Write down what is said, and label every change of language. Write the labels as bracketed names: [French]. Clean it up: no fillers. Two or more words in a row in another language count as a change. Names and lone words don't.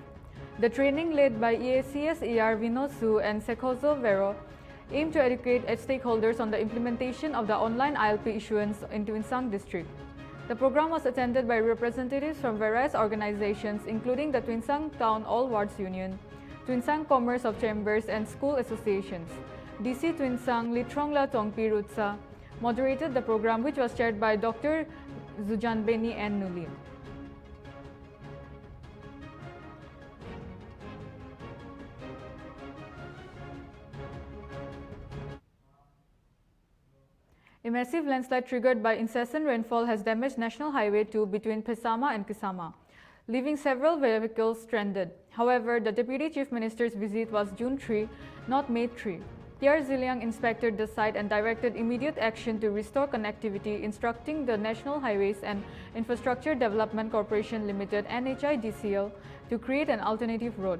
[English] The training, led by EACS ER Vinod Su and Sekhozo Vero, aimed to educate stakeholders on the implementation of the online ILP issuance in Twinsang district. The program was attended by representatives from various organizations, including the Twinsang Town All Wards Union, Twinsang Commerce of Chambers and School Associations. DC Twinsang Litrongla Tongpi Rutsa moderated the program, which was chaired by Dr. Zujanbeni N. Nulin. A massive landslide triggered by incessant rainfall has damaged National Highway 2 between Phesama and Kisama, leaving several vehicles stranded. However, the Deputy Chief Minister's visit was June 3, not May 3. PR Ziliang inspected the site and directed immediate action to restore connectivity, instructing the National Highways and Infrastructure Development Corporation Limited (NHIDCL) to create an alternative road.